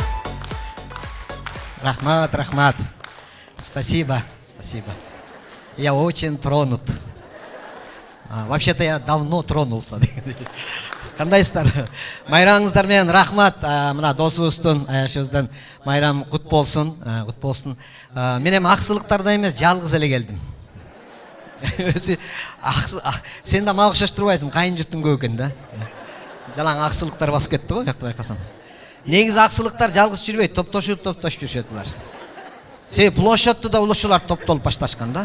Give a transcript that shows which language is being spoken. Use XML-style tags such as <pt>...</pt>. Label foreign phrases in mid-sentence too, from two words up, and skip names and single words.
<ky>Рахмат.</ky> <ru>Спасибо. Я очень тронут. Вообще-то я давно тронулся.</ru> <kk>Қандайсыздар? Майраңыздар мен рахмат. Мына досыбыздың, аяшыбыздың майрам құт болсын.</kk> <ky>Мен эми аксылыктарда эмес, жалгыз эле келдим. Сен да мага окшош турбайсың, кайын жұрттың көп экен да. Жалаң аксылыктар басып кетти го, жакты байкасам. Негизи аксылыктар жалгыз жүрбөйт, топтошуп жүрүшөт булар. Себеби площадьты да улушуулар топтолуп башташкан да.</ky>